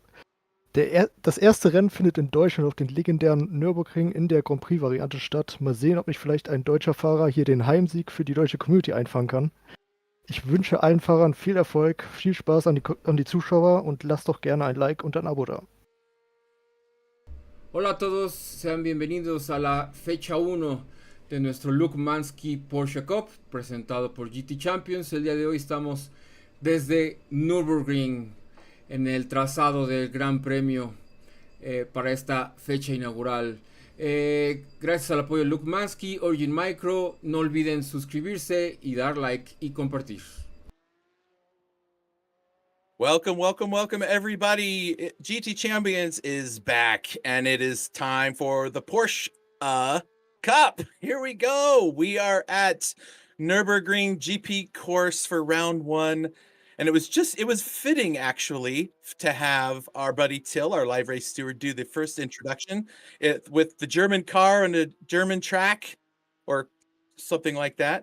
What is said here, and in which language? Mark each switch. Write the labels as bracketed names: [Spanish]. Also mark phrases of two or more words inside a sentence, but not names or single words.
[German] Das erste Rennen findet in Deutschland auf den legendären Nürburgring in der Grand Prix-Variante statt. Mal sehen, ob nicht vielleicht ein deutscher Fahrer hier den Heimsieg für die deutsche Community einfangen kann. Ich wünsche allen Fahrern viel Erfolg, viel Spaß an die Zuschauer und lasst doch gerne ein Like und ein Abo da. [Spanish] Hola a todos, sean bienvenidos a la fecha 1 de nuestro Manske Porsche Cup, presentado por GT Champions. El día de hoy estamos desde Nürburgring, en el trazado del Gran Premio para esta fecha inaugural. Gracias al apoyo de Manske, Origin Micro, no olviden suscribirse y dar like y compartir. [English] Welcome, everybody. GT Champions is back, and it is time for the Porsche Cup. Here we go. We are at Nürburgring GP course for round 1, and it was fitting actually to have our buddy Till, our live race steward, do the first introduction with the German car and the German track or something like that.